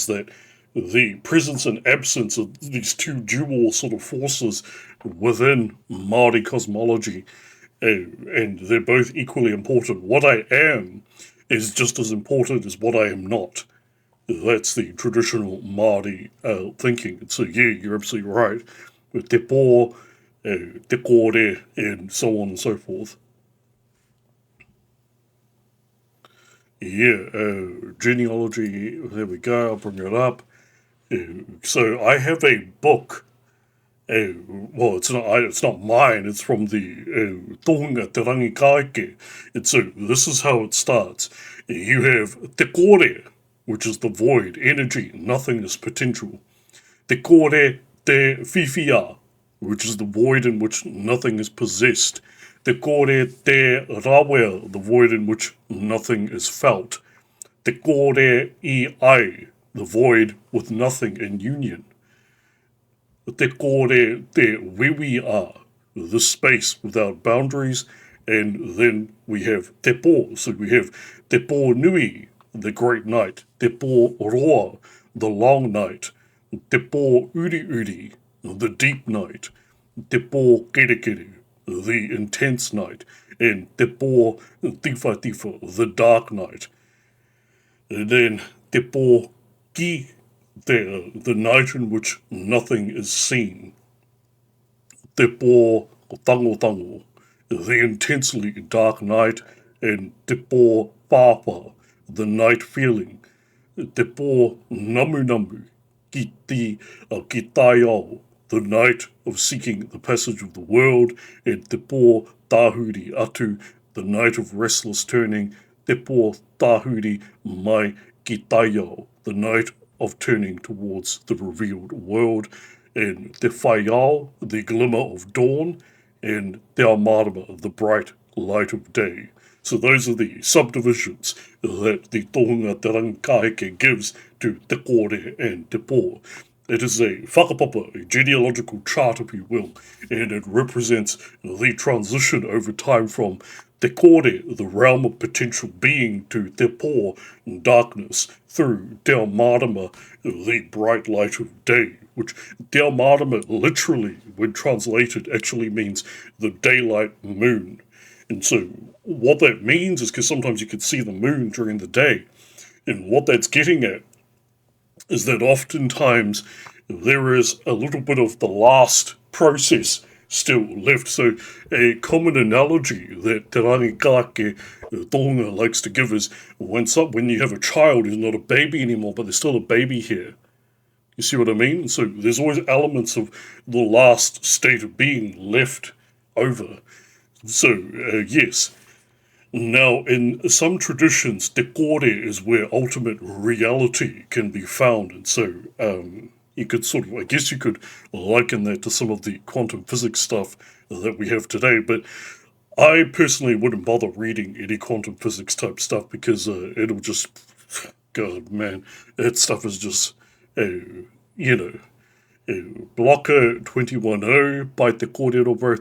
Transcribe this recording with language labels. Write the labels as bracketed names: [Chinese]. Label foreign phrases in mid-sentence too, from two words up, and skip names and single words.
[English] That the presence and absence of these two dual sort of forces within Māori cosmology, and they're both equally important. What I am is just as important as what I am not. That's the traditional Māori thinking. And so, yeah, you're absolutely right. [Māori] With te pō, te kore, [English] and so on and so forth. Yeah, genealogy, there we go, I'll bring it up. So I have a book. Well, it's not mine. It's from the Tohunga Te Rangi Kaeke. And so this is how it starts. You have [Māori] te kore, [English] which is the void, energy, nothingness, potential. [Māori] Te kore te whiwhia, [English] which is the void in which nothing is possessed. [Māori] Te kore te rawea, [English] the void in which nothing is felt. [Māori] Te kore I ai, [English] the void with nothing in union. [Māori] Te kore te wiwia, [English] the space without boundaries. And then we have [Māori] te pō. [English] So we have [Māori] te pō nui, [English] the great night. [Māori] Te pō roa, [English] the long night. [Māori] Te pō uri uri, [English] the deep night. [Māori] Te pō kere kere, [English] the intense night. And [Māori] te pō tifa tifa, [English] the dark night. [Māori] And then te pō ki, [English] the night in which nothing is seen. [Māori] Te pō tango tango, [English] the intensely dark night. [Māori] And te pō pāpā, [English] the night feeling. [Māori] Te pō namu namu, ki tai ao, [English] the night of seeking the passage of the world. [Māori] And te pō tāhuri atu, [English] the night of restless turning. [Māori] Te pō tāhuri mai ki tai ao, [English] the night of turning towards the revealed world. [Māori] And te whaiao, [English] the glimmer of dawn. [Māori] And te ao marama, [English] the bright light of day. So those are the subdivisions that the Tohunga Te Rangi Kaheke gives to [Māori] te kore [English] and [Māori] te pō. [English] It is a whakapapa, a genealogical chart, if you will, and it represents the transition over time from [Māori] te kore, [English] the realm of potential being, to [Māori] te pō, [English] darkness, through [Māori] te ao marama, [English] the bright light of day, which [Māori] te ao marama [English] literally, when translated, actually means the daylight moon. And so what that means is, because sometimes you can see the moon during the day, and what that's getting at is that oftentimes there is a little bit of the last process still left. So a common analogy that Te Rangi Kāke Tohunga likes to give is when you have a child who's not a baby anymore, but there's still a baby here. You see what I mean? So there's always elements of the last state of being left over. So, yes. Now, in some traditions, [Māori] te kore [English] is where ultimate reality can be found, and so you could sort of, I guess you could liken that to some of the quantum physics stuff that we have today, but I personally wouldn't bother reading any quantum physics type stuff because it'll just, God, man, that stuff is just, you know, Blocker 210 by the kōrero, bro.